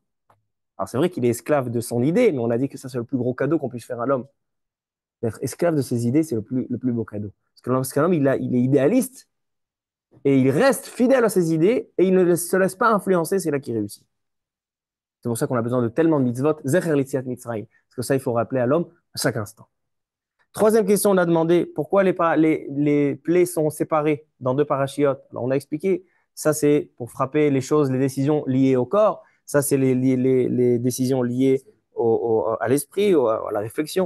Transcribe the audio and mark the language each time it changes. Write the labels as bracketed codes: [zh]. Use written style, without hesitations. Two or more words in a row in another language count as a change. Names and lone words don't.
[fr] Alors c'est vrai qu'il est esclave de son idée, mais on a dit que ça c'est le plus gros cadeau qu'on puisse faire à l'homme. D'être esclave de ses idées, c'est le plus beau cadeau. Parce que lorsqu'un homme il est idéaliste et il reste fidèle à ses idées et il ne se laisse pas influencer, c'est là qu'il réussit. C'est pour ça qu'on a besoin de tellement de mitzvot, [he] זכר ליציאת מצרים. [fr] Parce que ça, il faut rappeler à l'homme à chaque instant. Troisième question, on a demandé pourquoi les plaies sont séparées dans deux parachiotes. Alors, on a expliqué, ça c'est pour frapper les choses, les décisions liées au corps. Ça, c'est les décisions liées à l'esprit, à la réflexion.